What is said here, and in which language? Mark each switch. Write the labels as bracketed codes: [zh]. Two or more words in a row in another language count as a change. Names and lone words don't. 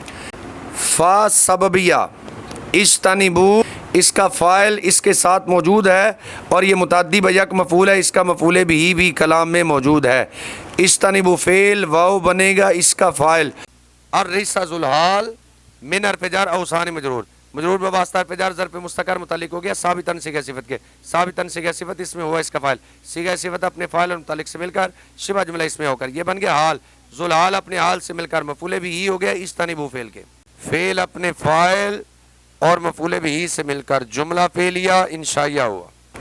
[ur] فا سببیہ، اجتنبوا اس کا فاعل اس کے ساتھ موجود ہے اور یہ متعدی بیک مفعول ہے، اس کا مفعول بہ بھی کلام میں موجود ہے، اجتنبوا فعل، واو بنے گا اس کا فاعل، الرجس ذوالحال من حرف جر اوثان مجرور، مجرور بواسطہ حرف جر ظرف مستقر متعلق ہو گیا ثابتاً صیغہ صفت کے، ثابتاً صیغہ صفت اس میں ہوا اس کا فاعل، صیغہ صفت اپنے فاعل اور متعلق سے مل کر شبہ جملہ اس میں ہو کر یہ بن گیا حال، ذوالحال اپنے حال سے مل کر مفعول بہ ہو گیا اجتنبوا فعل کے، فعل اپنے فاعل اور مفعول بہ سے مل کر جملہ فعلیہ انشائیہ ہوا۔